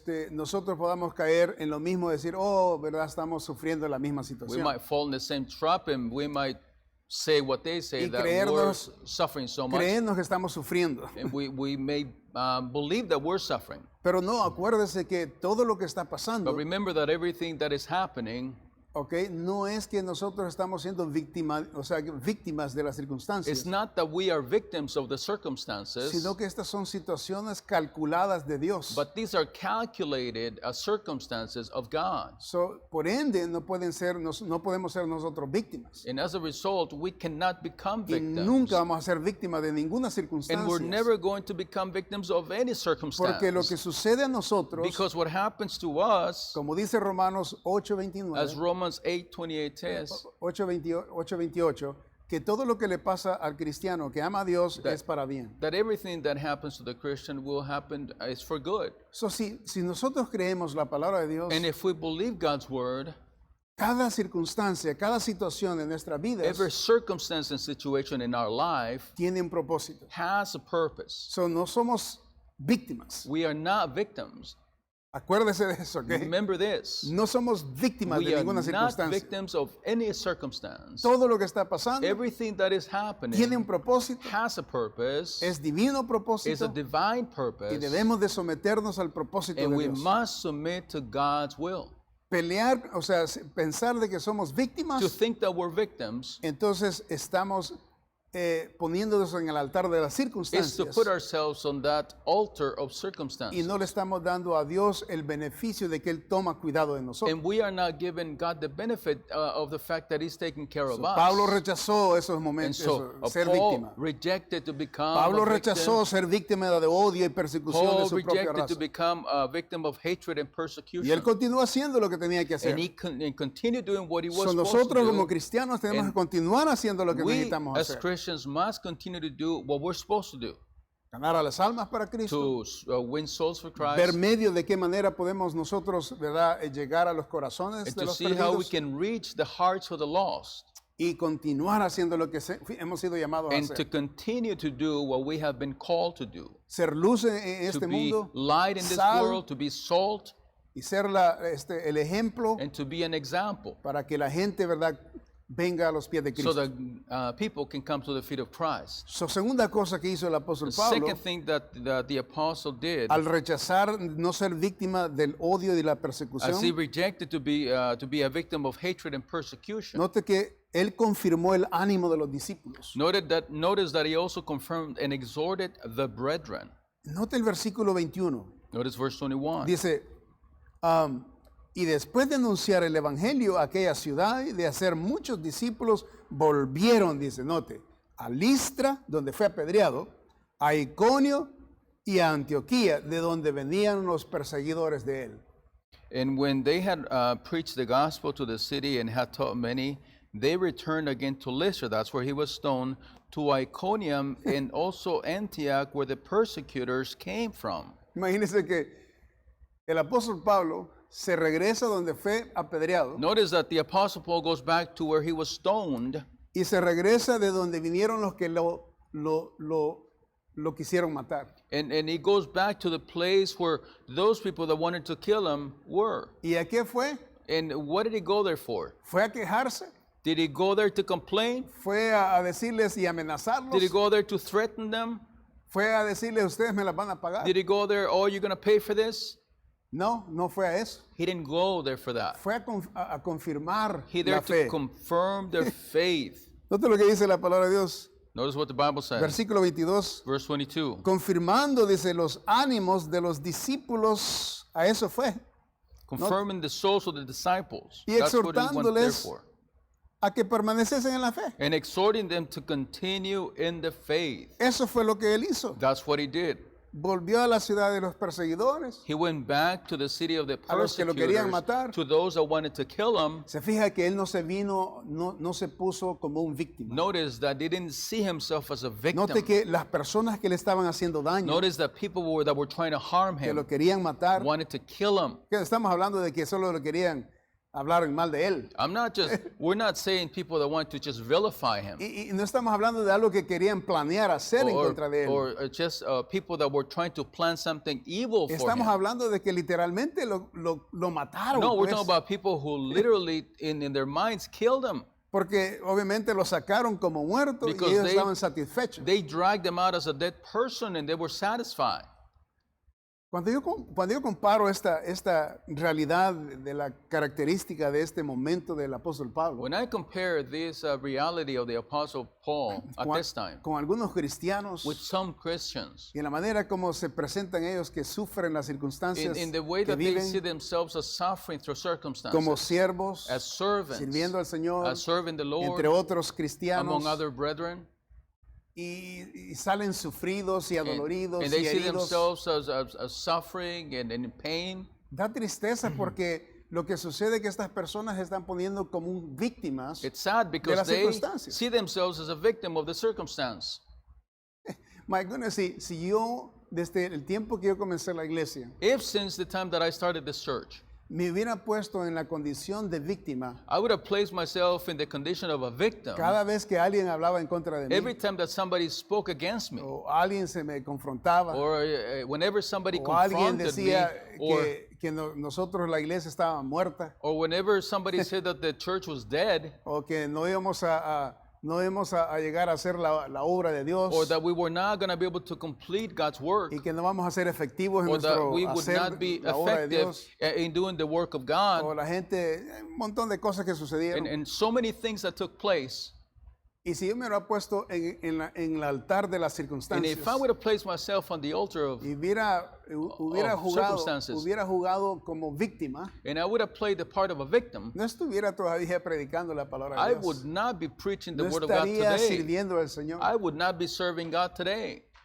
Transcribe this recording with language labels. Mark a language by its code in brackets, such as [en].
[es] nosotros podamos caer en lo mismo, decir, oh, ¿verdad? Estamos sufriendo la misma [en] we [es] situación. [en] might fall in the same trap and we might say what they say, [es] Y [en] that we're [es] creernos- [en] suffering so much, [es] Creernos que estamos sufriendo. [en] and we may believe that we're suffering. [es] Pero no, acuérdese que todo lo que está pasando, [en] But remember that everything that is happening, [es] ¿ok? No es que nosotros estamos siendo víctimas, o sea, víctimas de las [en] it's [es] circunstancias, [en] not that we are victims of the circumstances, [es] sino que estas son situaciones calculadas de Dios. [en] but these are calculated circumstances of God. [es] So, por ende, no podemos ser nosotros víctimas. [en] And as a result, we cannot become [es] Y [en] victims. [es] nunca vamos a ser víctimas de ninguna [en] And we're [es] circunstancia. [en] never going to become victims of any circumstance. [es] Porque lo que sucede a nosotros, [en] Because what happens to us, [es] como dice Romanos [en] as [es] 8:29, [en] Romans 8:28 says, [es] 8:28, que todo lo que le pasa al cristiano que ama a Dios es para bien. [en] that everything that happens to the Christian will happen is for good. [es] So, si nosotros creemos la palabra de Dios, [en] And if we believe God's word, [es] cada circunstancia, cada situación en nuestra vida [en] every circumstance and situation in our life [es] tiene un propósito. [en] has a purpose. [es] So, no somos víctimas. [en] We are not victims. [es] Acuérdese de eso, ¿ok? [en] Remember this. [es] No somos víctimas [en] We [es] de [en] are [es] ninguna [en] not [es] circunstancia. [en] victims of any circumstance. [es] Todo lo que está pasando [en] Everything that is [es] tiene [en] happening [es] un propósito, [en] has a purpose, [es] es divino [en] is a [es] propósito [en] divine [es] y [en] purpose, [es] debemos de someternos al propósito [en] and [es] de [en] we [es] Dios. [en] must submit to God's will. [es] Pelear, o sea, pensar de que somos [en] To [es] víctimas, [en] think that we're victims [es] entonces estamos poniéndonos en el altar de las [en] is to [es] circunstancias [en] put ourselves on that altar of circumstance. [es] y no le estamos dando a Dios el beneficio de que Él toma cuidado de nosotros. [en] And we are not giving God the benefit of the fact that He's taking care of us. [es] Pablo rechazó esos [en] And [es] momentos, [en] so [es] ser [en] Paul [es] víctima. [en] rejected to become [es] Pablo [en] a victim. [es] rechazó ser víctima de odio y persecución de [en] Paul [es] su propia [en] rejected to [es] raza. [en] become a victim of hatred and [es] Y él [en] persecution. [es] continuó haciendo lo que tenía que hacer. [en] And he continued doing what he was So, supposed to [es] nosotros como [en] do. [es] cristianos tenemos [en] And [es] que continuar haciendo lo que [en] We [es] necesitamos [en] as [es] hacer. [en] Christians must continue to do what we're supposed to do [es] Ganar a las almas para Cristo. [en] to win souls for [es] Ver [en] Christ, [es] medio de qué manera podemos nosotros, ¿verdad?, llegar a los corazones [en] and [es] de [en] to [es] los [en] see how we [es] perdidos [en] can reach the hearts of the lost, [es] y continuar haciendo lo que hemos sido llamados a [en] and to [es] hacer. [en] continue to do what we have been called to do. [es] Ser luz en [en] To [es] este [en] be [es] mundo, [en] light in this [es] sal, [en] world, to be salt, [es] y ser el ejemplo [en] and to be an example, [es] para que la gente, ¿verdad?, venga a los pies de [en] so [es] Cristo. [en] that people can come to the feet of Christ. [es] So, segunda cosa que hizo el apóstol [en] The [es] Pablo, [en] second thing that the apostle did, [es] al rechazar no ser víctima del odio y la [en] as he [es] persecución, [en] rejected to be a victim of hatred and persecution, [es] note que él confirmó el ánimo de los discípulos. [en] notice that he also confirmed and exhorted the brethren. [es] Note el versículo 21. [en] Notice verse 21. [es] Dice, y después de anunciar el evangelio a aquella ciudad y de hacer muchos discípulos, volvieron, dice, note, a Listra, donde fue apedreado, a Iconio y a Antioquía, de donde venían los perseguidores de él. [en] And when they had preached the gospel to the city and had taught many, they returned again to Lystra, that's where he was stoned, to Iconium and also Antioch, where the persecutors came from. [es] Imagínense que el apóstol Pablo se regresa donde fue apedreado [en] Notice that the apostle Paul goes back to where he was stoned, [es] y se regresa de donde vinieron los que lo lo quisieron matar. [en] And he goes back to the place where those people that wanted to kill him were. [es] ¿Y a qué fue? [en] And what did he go there for? [es] ¿Fue a quejarse? [en] Did he go there to complain? [es] ¿Fue a decirles y amenazarlos? [en] Did he go there to threaten them? [es] ¿Fue a decirles ustedes me las van a pagar? [en] Did he go there, oh, you're going to pay for this? [es] No, no fue a eso. [en] He didn't go there for that. [es] Fue a confirmar [en] He there [es] la fe. [en] to confirm their faith. [es] Note lo que dice la palabra de Dios. [en] Notice what the Bible says. [es] Versículo 22. [en] Verse 22. [es] Confirmando, dice, los ánimos de los discípulos. A eso fue. [en] Confirming the souls of the disciples. [es] Y [en] That's what he went there [es] exhortándoles [en] for. [es] A que permaneciesen en la fe. [en] And exhorting them to continue in the faith. [es] Eso fue lo que él hizo. [en] That's what he did. [es] Volvió a la ciudad de los perseguidores. [en] He went back to the city of the [es] A los que lo querían matar. [en] to those that wanted to kill him. [es] Se fija que él no se puso como un víctima. [en] Notice that he didn't see himself as a victim. [es] Note que las personas que le estaban haciendo daño, [en] Notice that people that were trying to harm [es] que lo [en] him [es] querían matar, [en] wanted to kill him. [es] que estamos hablando de que solo lo querían hablar mal de él. [en] We're not saying people that want to just vilify him. [es] Y no estamos hablando de algo que querían planear hacer en contra de él. [en] Or just people that were trying to plan something evil for [es] Estamos [en] him. [es] hablando de que literalmente lo mataron. [en] No, we're [es] Pues, [en] talking about people who literally, in their minds, killed him. [es] porque obviamente lo sacaron como muerto y [en] Because [es] ellos [en] they- [es] estaban satisfechos. [en] They dragged them out as a dead person and they were satisfied. [es] Cuando yo comparo esta realidad de la característica de este momento del apóstol Pablo [en] When I compare this reality of the Apostle Paul at [es] con, [en] this time [es] con algunos cristianos [en] with some Christians, [es] y en la manera como se presentan ellos que sufren las circunstancias [en] in the way [es] que [en] that they see [es] viven [en] themselves as suffering through [es] como [en] circumstances, [es] siervos, [en] as servants, [es] sirviendo al Señor, [en] as serving the Lord, [es] entre otros cristianos, [en] among other brethren, [es] y salen sufridos y adoloridos [en] and they [es] y [en] see [es] heridos. [en] themselves as suffering and in pain. [es] Da tristeza porque lo que sucede es que estas personas se están poniendo como víctimas. [en] It's sad [es] las [en] because they [es] circunstancias. [en] see themselves as a victim of the circumstance. My goodness, [es] si yo, desde el tiempo que yo comencé la iglesia, [en] If since the time that I started this church, [es] me hubiera puesto en la condición de víctima [en] I would have placed myself in the condition of a victim [es] cada vez que alguien hablaba en contra de mí, [en] every time that somebody spoke against me, [es] o alguien se me confrontaba, [en] or whenever somebody [es] o alguien [en] confronted me, [es] decía [en] or, [es] que nosotros la iglesia estaba muerta, [en] or whenever somebody said that the church was dead, [es] o que no íbamos a llegar a hacer la obra de Dios, [en] or that we were not going to be able to complete God's work, [es] y que no vamos a ser efectivos en [en] or that [es] nuestro [en] we would [es] hacer [en] not be [es] la obra de [en] effective [es] Dios, [en] in doing the work of [es] o [en] God, [es] la gente, un montón de cosas que sucedieron. [en] and so many things that took place. [es] Y si yo me lo he puesto en el altar de las [en] And [es] circunstancias, [en] if I would have placed myself on the altar of, [es] y hubiera [en] circumstances. [es] jugado como víctima, [en] and I would have played the part of a victim, [es] no estuviera todavía predicando la palabra [en] I [es] de Dios. [en] would not be preaching the [es] No [en] word of God [es] estaría [en] today. [es] sirviendo al Señor. [en] I would not be serving God today.